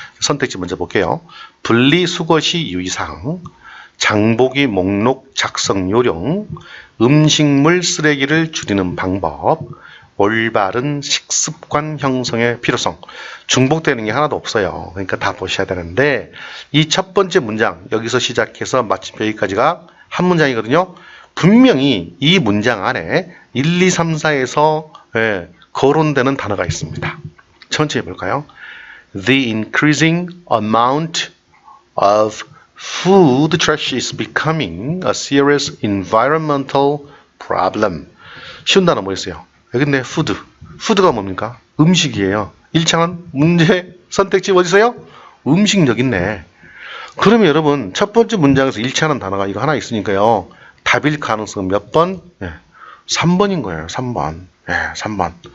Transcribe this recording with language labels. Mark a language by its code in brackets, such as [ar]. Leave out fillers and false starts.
[ko] 선택지 먼저 볼게요. 분리수거시 유의사항, 장보기 목록 작성 요령, 음식물 쓰레기를 줄이는 방법, 올바른 식습관 형성의 필요성. 중복되는 게 하나도 없어요. 그러니까 다 보셔야 되는데, 이 첫 번째 문장, 여기서 시작해서 마침표 여기까지가 한 문장이거든요. 분명히 이 문장 안에 1, 2, 3, 4에서 거론되는 단어가 있습니다. 천천히 볼까요? [en] The increasing amount of food trash is becoming a serious environmental problem. [ko] 쉬운 단어 뭐 있어요? 여기 있네. food. food가 뭡니까? 음식이에요. 1차원 문제 선택지 어디 있어요? 음식 여기 있네. 그러면 여러분 첫 번째 문장에서 1차원 단어가 이거 하나 있으니까요. 답일 가능성 몇 번? 3번인 거예요. 3번. 3번.